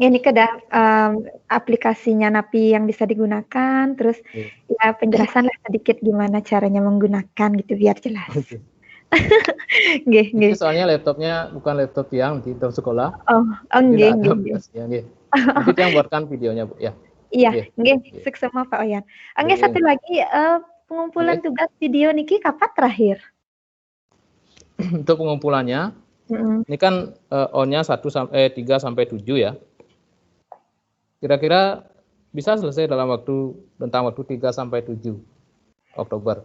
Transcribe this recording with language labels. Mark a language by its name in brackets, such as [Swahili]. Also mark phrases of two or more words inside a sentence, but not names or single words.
[Indonesian] ini kedah aplikasinya Napi yang bisa digunakan, terus ya penjelasan lah sedikit gimana caranya menggunakan gitu biar jelas. Itu soalnya laptopnya bukan laptop yang di sekolah. Oh, nggih. Nanti yang buatkan videonya, Bu, ya. Iya, nggih, sukses semua Pak Oyan. Nggih, satu lagi pengumpulan tugas video niki kapan terakhir? Untuk pengumpulannya, ini kan on-nya 3 sampai 7 ya. Kira-kira bisa selesai dalam rentang waktu 3 sampai 7 Oktober.